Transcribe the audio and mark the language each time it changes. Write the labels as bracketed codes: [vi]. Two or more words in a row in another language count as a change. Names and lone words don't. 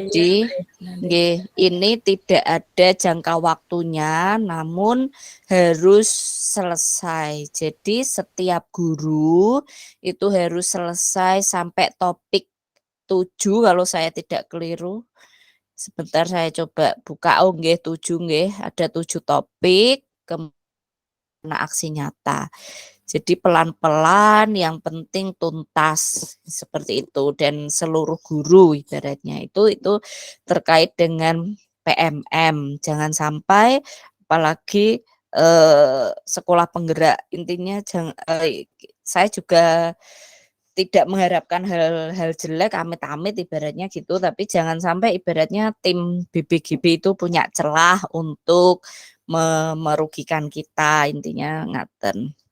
[id] Jadi ini tidak ada jangka waktunya, namun harus selesai. Jadi setiap guru itu harus selesai sampai topik 7 kalau saya tidak keliru. Sebentar saya coba buka. Oh nggih, 7 nggih, ada 7 topik kena aksi nyata. Jadi pelan-pelan, yang penting tuntas, seperti itu. Dan seluruh guru ibaratnya itu terkait dengan PMM. Jangan sampai, apalagi sekolah penggerak, intinya saya juga tidak mengharapkan hal-hal jelek, amit-amit ibaratnya gitu, tapi jangan sampai ibaratnya tim BBGB itu punya celah untuk merugikan kita, intinya ngaten.